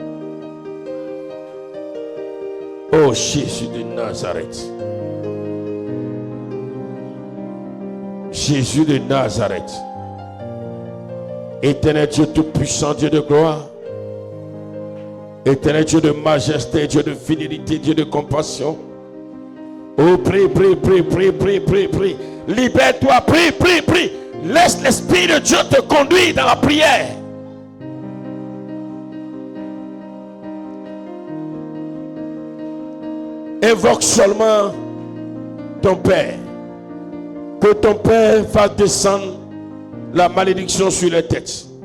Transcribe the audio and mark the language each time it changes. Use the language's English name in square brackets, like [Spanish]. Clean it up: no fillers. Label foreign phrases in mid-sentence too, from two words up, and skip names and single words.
[French] Oh Jésus de Nazareth. Jésus de Nazareth. Éternel Dieu tout-puissant, Dieu de gloire. Éternel Dieu de majesté, Dieu de fidélité, Dieu de compassion. Oh, prie, prie, prie, prie, prie, prie, prie. Libère-toi, prie, prie, prie. Laisse l'Esprit de Dieu te conduire dans la prière. Invoque seulement ton Père. Que ton Père fasse descendre la malédiction sur les têtes.